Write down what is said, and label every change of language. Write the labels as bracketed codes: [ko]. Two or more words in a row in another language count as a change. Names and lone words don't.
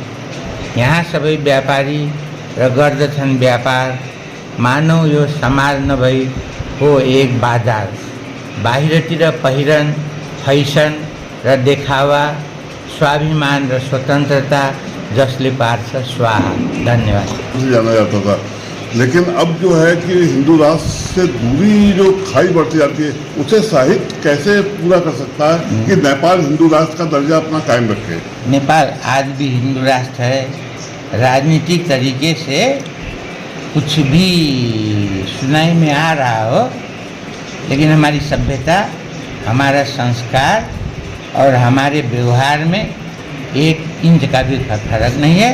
[ne] यहाँ सबै व्यापारी र गर्दछन् व्यापार, मानव यो समाज नभई हो एक बाजार। बाहिरतिर पहिरन, फैसन र देखावा, स्वाभिमान र स्वतंत्रता जसले पार्छ स्वाहा। धन्यवाद। [hi] जाना जाता था, लेकिन अब जो है कि हिंदू राष्ट्र से दूरी जो खाई बढ़ती जाती है, उसे साहित्य कैसे पूरा कर सकता है कि नेपाल हिंदू राष्ट्र का दर्जा अपना कायम रखे? नेपाल आज भी हिंदू राष्ट्र है। राजनीतिक तरीके से कुछ भी सुनाई में आ रहा हो, लेकिन हमारी सभ्यता, हमारा संस्कार और हमारे व्यवहार में 1 इंच का भी फर्क नहीं है।